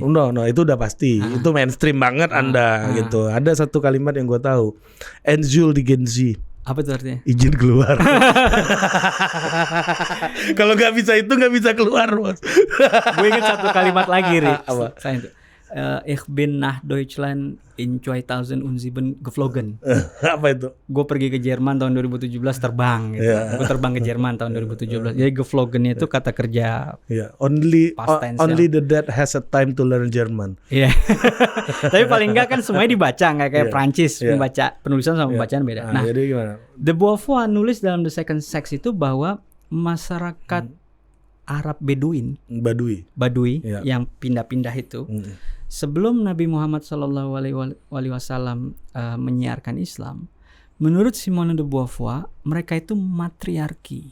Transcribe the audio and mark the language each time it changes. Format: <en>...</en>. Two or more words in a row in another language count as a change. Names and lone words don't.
<id>No, itu udah pasti. Itu mainstream banget Anda gitu. Ada satu kalimat yang gua tahu. Enzul di Genzi. Apa itu artinya? Izin keluar. Kalau nggak bisa itu nggak bisa keluar, Bos. Gue ingat satu kalimat lagi, Ri. Apa? Saya itu.</id> <de>Ich bin nach Deutschland in 2007 geflogen.</de> <id>Apa itu? Gue pergi ke Jerman tahun 2017 terbang gitu. Gue terbang ke Jerman tahun 2017. Jadi geflogen itu kata kerja.</id> <en>Only the dead has a time to learn German.</en> <id>Iya. Tapi paling enggak kan semuanya dibaca, enggak kayak Prancis membaca penulisan sama pembacaan beda. Nah, jadi gimana? De Beauvoir nulis dalam The Second Sex itu bahwa masyarakat Arab Badui yang pindah-pindah itu sebelum Nabi Muhammad SAW menyiarkan Islam, menurut Simone de Beauvoir mereka itu matriarki.</id>